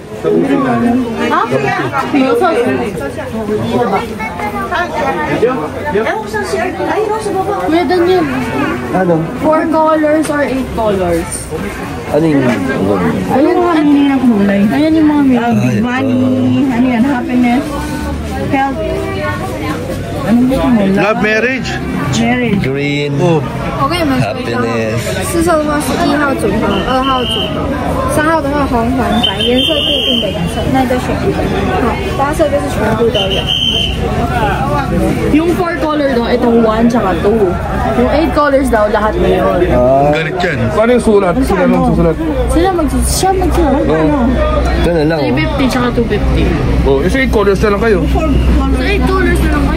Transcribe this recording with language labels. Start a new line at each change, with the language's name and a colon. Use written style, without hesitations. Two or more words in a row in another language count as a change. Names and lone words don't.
Filipino: Kuya Daniel, Ano?
English: 4 colors or 8 colors?
Filipino: Ano yung... Ayun ang hinihingi ng kulay. Ayan yung mga meaning. Money, ano yan, happiness, health. Anong gusto mo?
English: Love marriage. Marriage. Green. Oh.
Chinese: 我跟你们说一个哈，4号的话是1号组合，2号组合，3号的话红黄白，颜色固定的颜色，那就选一个。好，花色就是全部都有。
Filipino: Yung 4 color daw, itong 1 tsaka 2. Yung 8 colors daw, lahat na yun. Galit yan. Paano yung sulat? Sila nang susulat? Siya magsulat. Ito na lang, oh. 350 tsaka 250. Oh, isa 8 colors na lang kayo. So 8 colors na lang kayo.